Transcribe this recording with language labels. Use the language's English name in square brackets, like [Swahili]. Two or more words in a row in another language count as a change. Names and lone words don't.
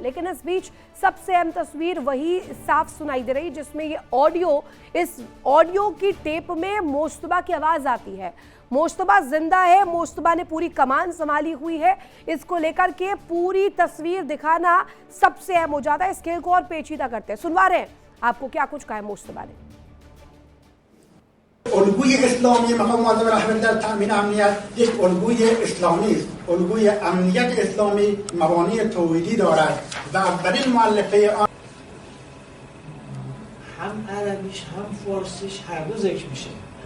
[Hindi] लेकिन इस बीच सबसे अहम तस्वीर वही साफ सुनाई दे रही, जिसमें ये ऑडियो, इस ऑडियो की टेप में मुश्तबा की आवाज आती है। मुश्तबा जिंदा है, मुश्तबा ने पूरी कमान संभाली हुई है। इसको लेकर के पूरी तस्वीर दिखाना सबसे अहम हो जाता है। इस खेल को और पेचीदा करते हैं, सुनवा रहे हैं आपको क्या कुछ कहा है मुश्तबा ने। [Persian] الگوی اسلامی مقام معظم رهبری در تامین امنیت یک الگوی اسلامی است. الگوی امنیت اسلامی مبانی توحیدی دارد و اولین مؤلفه آن هم عربیش هم فارسیش هر دو ذکر میشه.